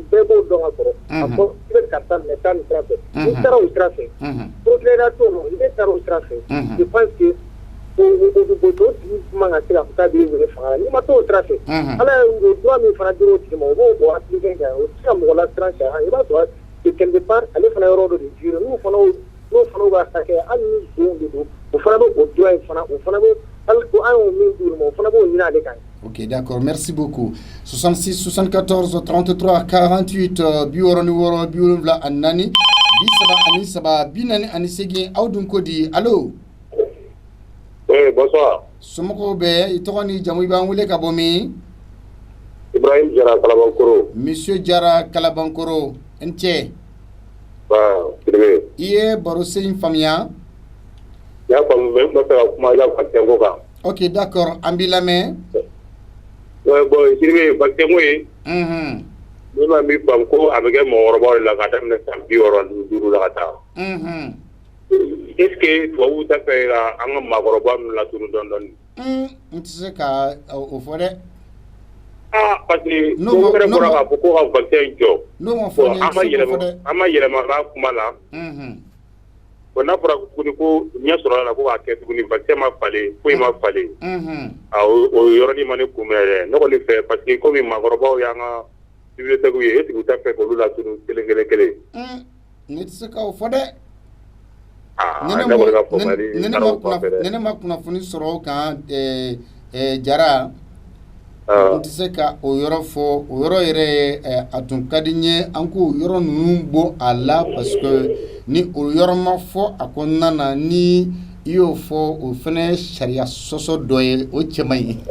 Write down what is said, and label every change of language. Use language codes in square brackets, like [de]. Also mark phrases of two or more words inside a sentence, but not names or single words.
[bm] bɛɛ b'o dɔn ka kɔrɔ a fɔ i bɛ karisa minɛ taa nin sira fɛ n'i taara o sira fɛ procureur t'o dɔn i bɛ taara o sira fɛ [fr] je pense que [bm] o tigi man ka se ka fɔ k'a b'i wele fanga la n'i ma t'o sira fɛ ala ye droit min fana dir'o tigi ma o b'o appliquer kan o tɛ se ka mɔgɔ lasiran sariya i b'a sɔrɔ [fr] quelque part [bm] ale fana yɔrɔ dɔ de jure n'o fana b'a hakɛ hali ni zon de don o fana bɛ o droit in fana o fana bɛ hali ko an y'o min d'u ma o fana b'o ɲini ale kan. [fr] Ok, d'accord, merci beaucoup. [bm] 66 74 33 48 biwɔrɔni wɔɔrɔ bi wolonwula ani naani bi saba ani saba bi naani ani seegin aw dun ko di allo. [fr] Oui, bonsoir. [bm] Somɔgɔw bɛ i tɔgɔ ni jamu i b'an wele ka bɔ min? Ibrahim Jara Kalabankoro. Monsieur Jara Kalabankoro i ni cɛ. Siribe. I ye baro sen in faamuya? N y'a faamu mais n bɛ fɛ ka kuma i ka vaccin ko kan. [fr] Ok, d'accord, [bm] an b'i lamɛn. Bon Siribe vaccin ko in. Ne ma min faamu ko a bɛ kɛ mɔgɔkɔrɔbaw de la ka daminɛ san 65 la ka taa. [fr] Est-ce que [bm] tubabuw tɛ fɛ ka an ka maakɔrɔba ninnu latunu dɔɔni? N tɛ se ka o fɔ dɛ. [fr] Parce que [bm] n'o wɛrɛ bɔra k'a fɔ ko ka vaccin jɔ. N'o ma fɔ ne tɛ se k'o fɔ dɛ. An ma yɛlɛma n ka kuma la. Bon n'a fɔra tuguni ko ɲɛ sɔrɔla la ko k'a kɛ tuguni vaccin ma falen foyi ma falen. O yɔrɔnin ma ne kunbɛn dɛ. Ne kɔni fɛ [fr] parce que [bm] komi maakɔrɔbaw y'an ka bibliothèque ye [fr] est-ce que [bm] u tɛ fɛ k'olu latunu kelen kelen kelen? Ne tɛ se k'o fɔ dɛ. Ne ma kunnafoni sɔrɔ o kan Jara. N tɛ se ka o yɔrɔ fɔ o yɔrɔ yɛrɛ ye a tun ka di n ye an k'o yɔrɔ ninnu bɔ a la [fr] parce que [bm] ni o yɔrɔ ma fɔ a kɔnɔna na ni i y'o fɔ o fana ye sariya sɔsɔ dɔ ye o cɛ man ɲi.